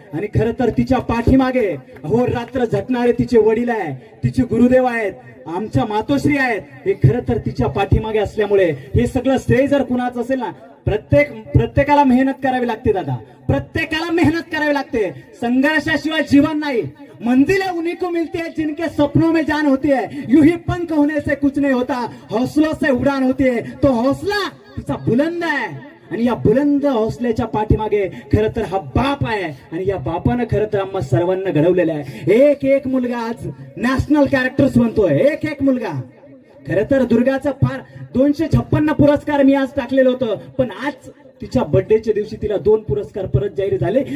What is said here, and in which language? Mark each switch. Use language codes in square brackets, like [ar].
[mr] आणि खरं तर तिच्या पाठीमागे अहोरात्र झटणारे तिचे वडील आहे, तिचे गुरुदेव आहेत, आमच्या मातोश्री आहेत. हे खरं तर तिच्या पाठीमागे असल्यामुळे हे सगळं श्रेय जर कुणाचं असेल ना, प्रत्येकाला मेहनत करावी लागते दादा, प्रत्येकाला मेहनत करावी लागते. संघर्षाशिवाय जीवन नाही. [hi] मंजिलें उन्हीं को मिलती है जिनके सपनों में जान होती है. यूं ही पंख होने से कुछ नहीं होता, हौसलों से उड़ान होती है. [mr] तो हौसला तिचा बुलंद आहे आणि या बुलंद हौसल्याच्या पाठीमागे खरं तर हा बाप आहे आणि या बापानं खरं तर आम्हा सर्वांना घडवलेलं आहे. एक मुलगा आज नॅशनल कॅरेक्टर्स बनतोय, एक मुलगा. खरं तर दुर्गाचा फार 256 पुरस्कार मी आज टाकलेलं होतं, पण आज तिच्या बर्थडेच्या दिवशी तिला 2 पुरस्कार परत जाहीर झाले.